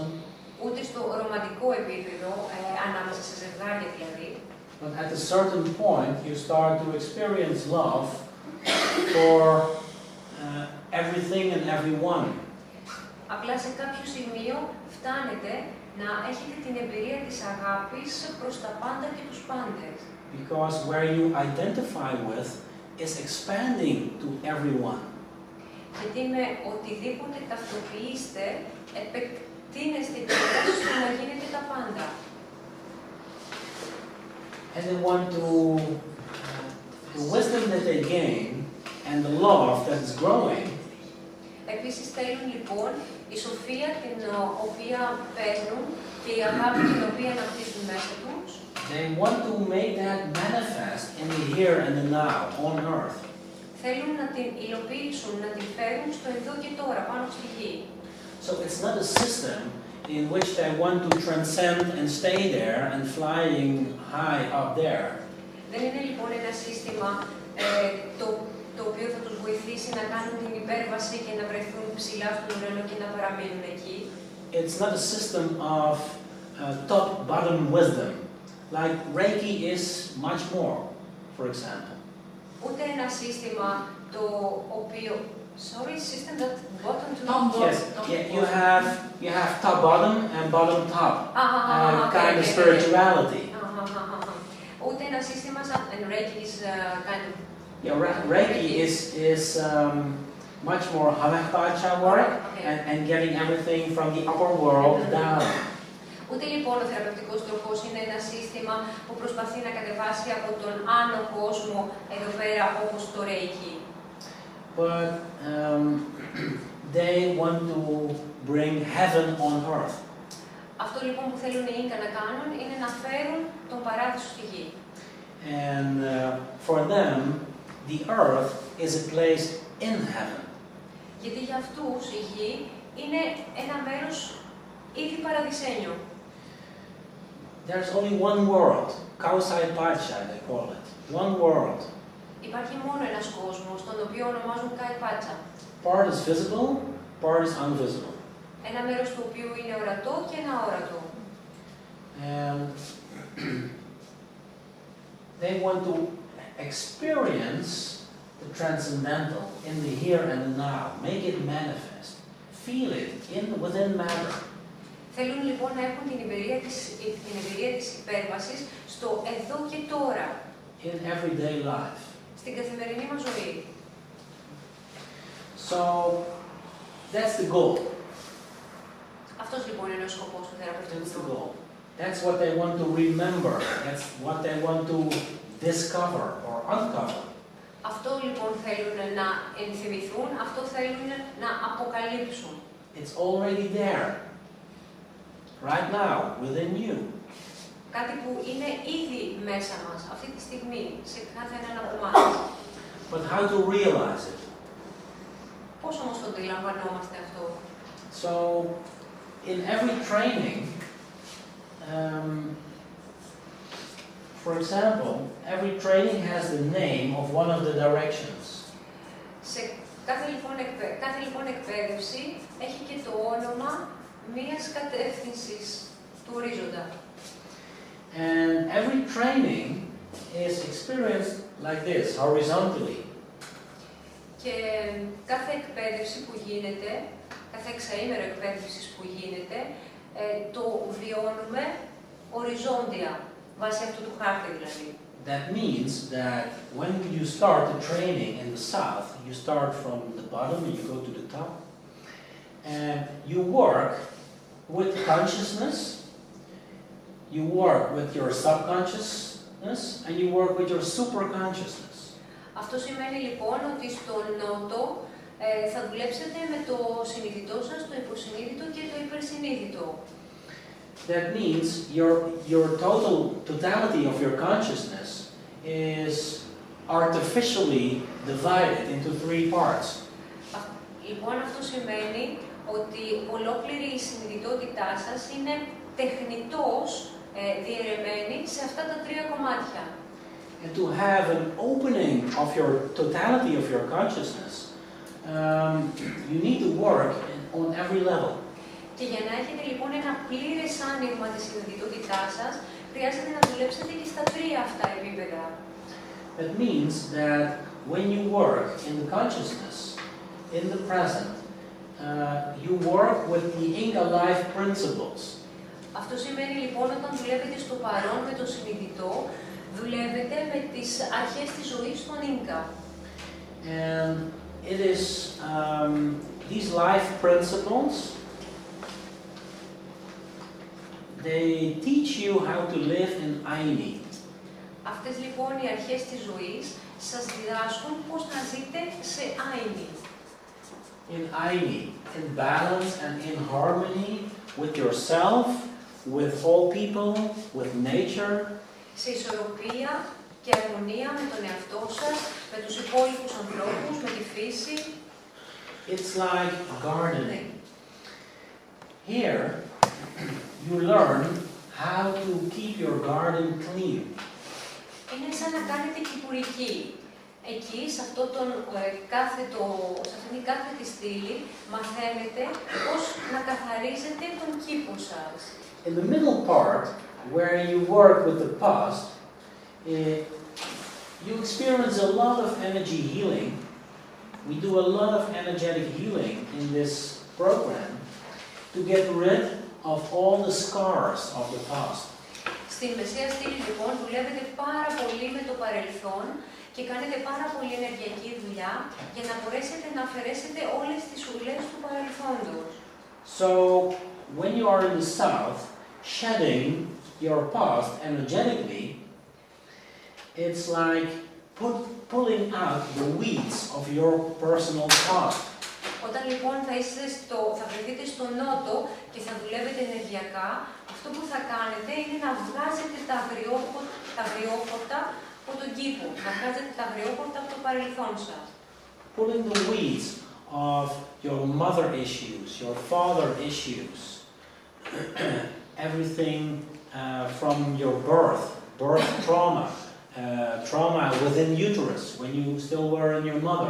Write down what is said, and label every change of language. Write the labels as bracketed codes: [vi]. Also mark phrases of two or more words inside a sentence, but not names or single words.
[el] Ούτε στο ρομαντικό επίπεδο, ανάμεσα σε ζευγάρια δηλαδή. [en] But at a certain point, you start to experience love for everything and everyone. [el] Απλά σε κάποιο σημείο φτάνετε να έχετε την εμπειρία της αγάπης προς τα πάντα και τους πάντες. [en] Because where you identify with is expanding to everyone. [el] Γιατί με οτιδήποτε ταυτοποιείστε, επεκτείνεστε και ώστε να γίνετε τα πάντα. [en] And they want to, the wisdom that they gain and the love that is growing. [el] Επίσης θέλουν λοιπόν η σοφία την οποία παίρνουν και η αγάπη την οποία αναπτύσσουν μέσα τους. [en] They want to make that manifest in the here and the now on earth. [el] Θέλουν να την υλοποιήσουν, να την φέρουν στο εδώ και τώρα, πάνω στη γη. [en] So it's not a system in which they want to transcend and stay there and flying high up there. [el] Δεν είναι λοιπόν ένα σύστημα το οποίο θα τους βοηθήσει να κάνουν την υπέρβαση και να βρεθούν ψηλά στον ουρανό και να παραμείνουν εκεί. [en] It's not a system of top-bottom wisdom, like Reiki is much more, for example. [el] Ούτε ένα σύστημα το οποίο, [en] sorry, system that bottom to Yes, yeah, you have top-bottom and bottom-top kind of spirituality. [el] Ούτε ένα σύστημα σαν Reiki [en] is kind of. Yeah, Reiki is much more Hamapacha work and getting everything from the upper world down. [el] Ούτε λοιπόν ο θεραπευτικός τροχός είναι ένα σύστημα που προσπαθεί να κατεβάσει από τον άνω κόσμο εδώ πέρα όπως το Reiki. [en] But they want to bring heaven on earth. [el] Αυτό λοιπόν που θέλουν οι Ίνκα να κάνουν είναι να φέρουν τον παράδεισο στη γη. [en] And for them, the earth is a place in heaven. [el] Γιατί για αυτούς η γη είναι ένα μέρος ήδη παραδεισένιο. [en] There's only one world, Kausai Pacha they call it, one world. [el] Υπάρχει μόνο ένας κόσμος, τον οποίο ονομάζουν Kai Pacha. [en] Part is visible, part is invisible. [el] Ένα μέρος του οποίου είναι ορατό και ένα αόρατο. [en] And they want to experience the transcendental in the here and the now, make it manifest, feel it within matter. [el] Θέλουν λοιπόν να έχουν την εμπειρία της υπέρβασης στο εδώ και τώρα. [en] In everyday life. [el] Στην καθημερινή μας ζωή. [en] So, that's the goal. [el] Αυτός λοιπόν είναι ο σκοπός του θεραπευτικού τροχού. [en] That's what they want to remember. That's what they want to discover or uncover. [el] Αυτό λοιπόν θέλουν να ενθυμηθούν, αυτό θέλουν να αποκαλύψουν. [en] It's already there, right now, within you. [el] Κάτι που είναι ήδη μέσα μας, αυτή τη στιγμή, σε κάθε έναν από εμάς. [en] But how to realize it? [el] Πώς όμως το αντιλαμβανόμαστε αυτό? [en] So, in every training, for example, every training has the name of one of the directions. [el] Σε κάθε λοιπόν εκπαίδευση έχει και το όνομα μίας κατεύθυνσης του ορίζοντα. [en] And every training is experienced like this, horizontally. [el] Και κάθε εκπαίδευση που γίνεται, κάθε εξαήμερο εκπαίδευσης που γίνεται, το βιώνουμε οριζόντια, βάσει αυτού του χάρτη δηλαδή. [en] That means that when you start the training in the south, you start from the bottom and you go to the top. And you work with consciousness, you work with your subconsciousness, and you work with your superconsciousness. [el] Αυτό σημαίνει λοιπόν ότι στο νότο θα δουλέψετε με το συνειδητό σας, το υποσυνείδητο και το υπερσυνείδητο. [en] That means your totality of your consciousness is artificially divided into 3 parts. [el] Λοιπόν, αυτό σημαίνει ότι ολόκληρη η συνειδητότητά σας είναι τεχνητώς διαιρεμένη σε αυτά τα 3 κομμάτια. [en] And to have an opening of your totality of your consciousness, you need to work on every level. [el] Και για να έχετε λοιπόν ένα πλήρες άνοιγμα της συνειδητότητάς σας, χρειάζεται να δουλέψετε και στα 3 αυτά επίπεδα. [en] That means that when you work in the consciousness, in the present, you work with the Ίνκα life principles. [el] Αυτό σημαίνει λοιπόν όταν δουλεύετε στο παρόν με το συνειδητό, δουλεύετε με τις αρχές της ζωής των Ίνκα. [en] And it is these life principles, they teach you how to live in Είναι. [el] Αυτές λοιπόν οι αρχές της ζωής σας διδάσκουν πώς να ζείτε σε Είναι. [en] In Είναι, in balance and in harmony with yourself, with all people, with nature. [el] Σε ισορροπία και αρμονία με τον εαυτό σας, με τους υπόλοιπους ανθρώπους, με τη φύση. [en] It's like gardening. Here, you learn how to keep your garden clean. [el] Είναι σαν να κάνετε κυπουρική. Εκεί, σε αυτήν την κάθετη στήλη, μαθαίνετε πώς να καθαρίζετε τον κήπο σας. [en] In the middle part, where you work with the past, you experience a lot of energy healing. We do a lot of energetic healing in this program to get rid of all the scars of the past. [el] Στην μεσαία στήλη λοιπόν δουλεύετε πάρα πολύ με το παρελθόν και κάνετε πάρα πολύ ενεργειακή δουλειά για να μπορέσετε να αφαιρέσετε όλες τις ουλές του παρελθόντος. [en] So, when you are in the south, shedding your past energetically, it's like pulling out the weeds of your personal past. [el] Όταν λοιπόν θα βρεθείτε στο νότο και θα δουλεύετε ενεργειακά, αυτό που θα κάνετε είναι να βγάζετε τα αγριόχορτα από τον κήπο, να βγάζετε τα αγριόχορτα από το παρελθόν σας. [en] Pulling the weeds of your mother issues, your father issues, everything from your birth trauma, trauma within uterus when you still were in your mother.